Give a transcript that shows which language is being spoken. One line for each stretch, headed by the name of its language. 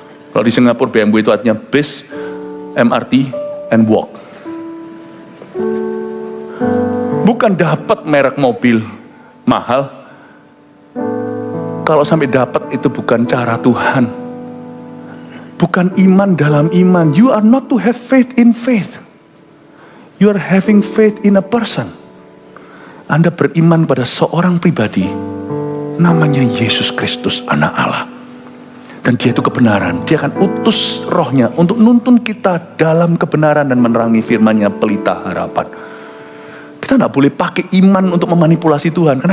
Indonesian: Kalau di Singapura BMW itu artinya bis, MRT,
English: and walk.
Indonesian: Bukan dapat merek mobil mahal. Kalau sampai dapat itu bukan cara Tuhan. Bukan iman dalam iman.
English: You are not to have faith in faith. You are having faith in a person.
Indonesian: Anda beriman pada seorang pribadi. Namanya Yesus Kristus, anak Allah. Dan dia itu kebenaran. Dia akan utus rohnya untuk nuntun kita dalam kebenaran dan menerangi firman-Nya, pelita harapan. Kita tidak boleh pakai iman untuk memanipulasi Tuhan.